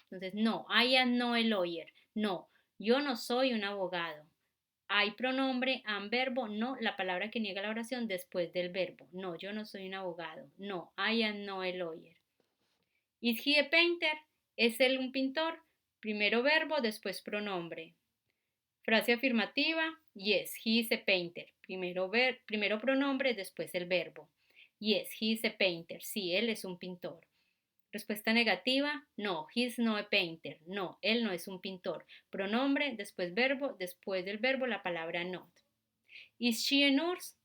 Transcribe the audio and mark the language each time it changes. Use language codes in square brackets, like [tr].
[es] Entonces, [en] no, I am no a lawyer. [es] No, yo no soy un abogado. Hay pronombre, am verbo, no, la palabra que niega la oración después del verbo. No, yo no soy un abogado. [en] No, I am no a lawyer. Is he a painter? [es] ¿Es él un pintor? Primero verbo, después pronombre. Frase afirmativa, [en] yes, he is a painter. [es] Primero pronombre, después el verbo. [en] Yes, he is a painter. [es] Sí, él es un pintor. Respuesta negativa, [en] no, he's not a painter. [es] No, él no es un pintor. Pronombre, después verbo, después del verbo la palabra not. [en] Is she a nurse?